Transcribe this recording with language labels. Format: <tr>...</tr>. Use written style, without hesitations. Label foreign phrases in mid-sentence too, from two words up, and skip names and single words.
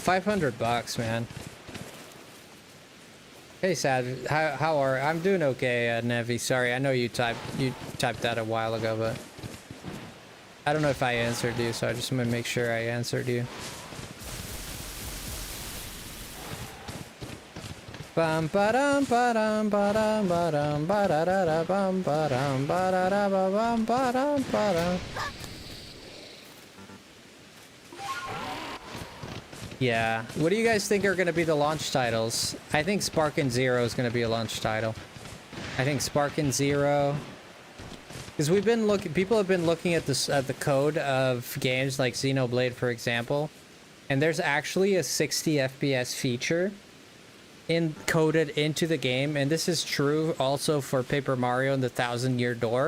<en>$500, man. Hey, Sad. How are? I'm doing okay, Nevi. Sorry, I know you typed that a while ago, but I don't know if I answered you, so I just want to make sure I answered you. Bum ba-dum ba-dum ba-dum ba-dum ba-da-da-da bum ba-dum ba-da-da-ba-bum ba-dum ba-dum. Yeah. What do you guys think are going to be the launch titles? I think Sparkin' Zero is going to be a launch title. I think Sparkin' Zero, because we've been looking. People have been looking at this at the code of games like Xenoblade, for example, and there's actually a 60 FPS feature encoded into the game, and this is true also for Paper Mario and the Thousand Year Door.</en>